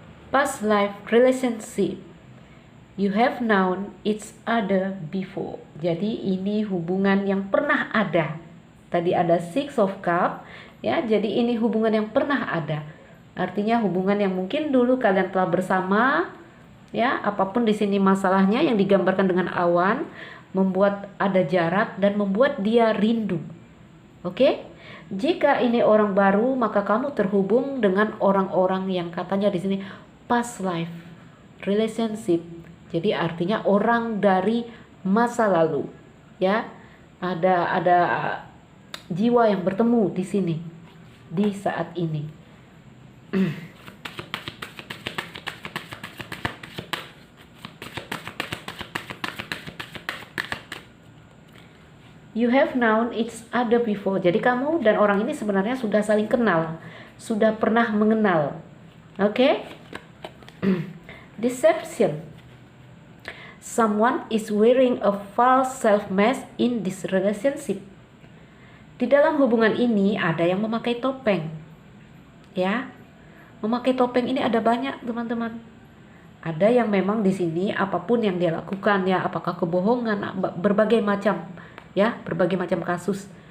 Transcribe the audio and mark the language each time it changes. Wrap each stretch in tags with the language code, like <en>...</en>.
<en>Past life relationship. You have known each other before.</en> <id>Jadi ini hubungan yang pernah ada. Tadi ada Six of Cup, ya. Jadi ini hubungan yang pernah ada. Artinya hubungan yang mungkin dulu kalian telah bersama, ya. Apapun di sini masalahnya yang digambarkan dengan awan, membuat ada jarak dan membuat dia rindu. Oke? Jika ini orang baru, maka kamu terhubung dengan orang-orang yang katanya di sini past life relationship. Jadi artinya orang dari masa lalu, ya. Ada jiwa yang bertemu di sini di saat ini.</id> <en>You have known each other before.</en> <id>Jadi kamu dan orang ini sebenarnya sudah saling kenal, sudah pernah mengenal.</id> <en>Oke? Deception. Someone is wearing a false self-mask in this relationship.</en> <id>Di dalam hubungan ini ada yang memakai topeng, ya. Memakai topeng ini ada banyak, teman-teman. Ada yang memang di sini apapun yang dia lakukan, ya, apakah kebohongan, berbagai macam, ya, berbagai macam kasus.</id>